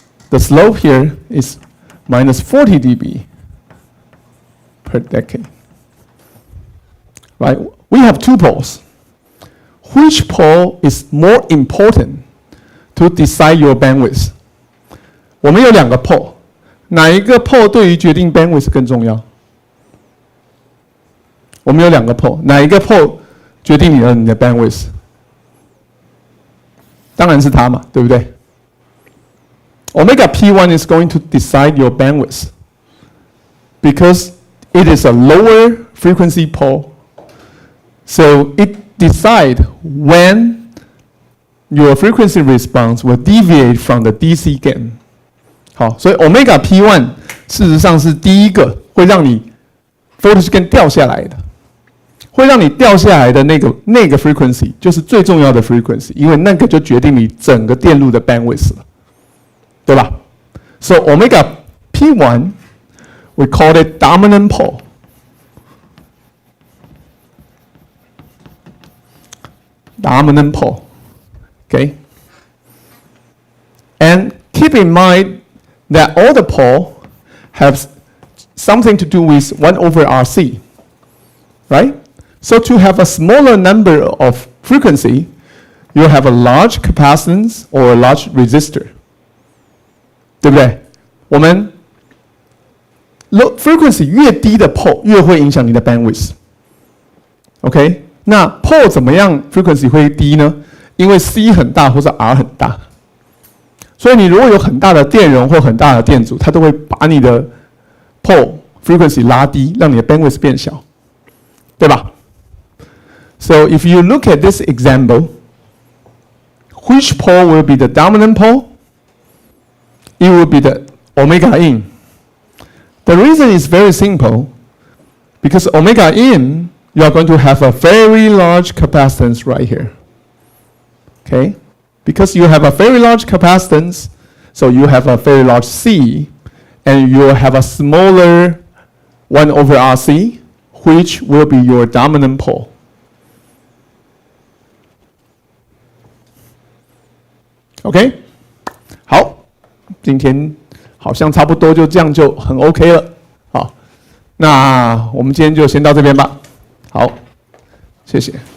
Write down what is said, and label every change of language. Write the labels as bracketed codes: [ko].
[en] The slope here is minus 40 dB per decade. Right? We have two poles. Which pole is more important to decide your bandwidth? [zh] 我们有两个 pole， 哪一个 pole 对于决定 bandwidth 更重要？我们有两个 pole， 哪一个 pole 决定你的 bandwidth？当然是它嘛，对不对？ [en] Omega P1 is going to decide your bandwidth because it is a lower frequency pole. So it decides when your frequency response will deviate from the DC gain. [zh] 好，所以 Omega P1 事实上是第一个会让你 voltage gain 掉下来的，会让你掉下来的那个 frequency 就是最重要的 frequency， 因为那个就决定你整个电路的 bandwidth 了，对吧？ [en] So Omega P1 we call it dominant pole. Dominant pole. Okay? And keep in mind that all the pole have something to do with 1 over RC. Right? So to have a smaller number of frequency, you have a large capacitance or a large resistor. [zh] 对不对？我们 frequency 越低的 pole 越会影响你的 bandwidth。 OK， 那 pole 怎么样 frequency 会低呢？因为 C 很大或者 R 很大，所以你如果有很大的电容或很大的电阻，它都会把你的 pole frequency 拉低，让你的 bandwidth 变小，对吧？ [en] So if you look at this example, which pole will be the dominant pole? It will be the omega in. The reason is very simple. Because omega in, you are going to have a very large capacitance right here. Okay? Because you have a very large capacitance, so you have a very large C, and you have a smaller 1 over RC, which will be your dominant pole. [zh] OK， 好，今天好像差不多就这样就很 OK 了。好，那我们今天就先到这边吧。好，谢谢。